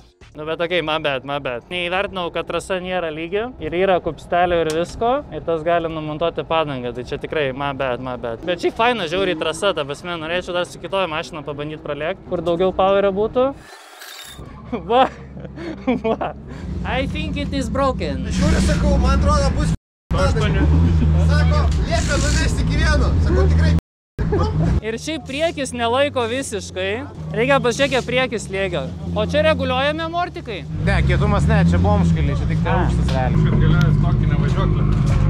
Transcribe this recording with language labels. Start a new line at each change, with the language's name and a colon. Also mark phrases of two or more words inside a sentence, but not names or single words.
Lithuanian: Nu bet okei,
English: my bad.
Lithuanian: Neįvertinau, kad trasa nėra lygi ir yra kupstelio ir visko ir tas gali numontuoti padangą, tai čia tikrai
English: my bad.
Lithuanian: Bet šiaip faina žiauriai trasa, ta prasme, norėčiau dar su kitoje mašiną pabandyti pralėkti, kur daugiau powerio būtų. Va.
English: I think it is broken.
Lithuanian: Žiūrė, sakau, man atrodo bus. Sako, liepia nuvesti iki 1. Sakau, tikrai. Ir šiaip priekis nelaiko visiškai. Reikia pažiūrėti priekis slėgio. O čia reguliuojami amortikai? Ne, kietumas ne, čia bomškaliai, čia tik tai aukštas realiai. Kad galėjęs tokį nevažiuoklį.